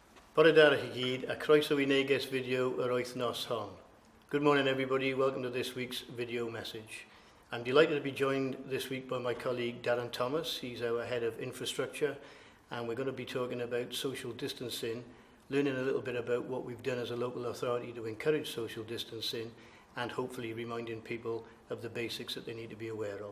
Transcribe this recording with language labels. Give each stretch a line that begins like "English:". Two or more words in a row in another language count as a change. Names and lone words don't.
Welsh: Bore da chi gyd, a croeso I Neges video yr wythnos hon.
English: Good morning everybody, welcome to this week's video message. I'm delighted to be joined this week by my colleague Darren Thomas. He's our head of infrastructure, and we're going to be talking about social distancing, learning a little bit about what we've done as a local authority to encourage social distancing, and hopefully reminding people of the basics that they need to be aware of.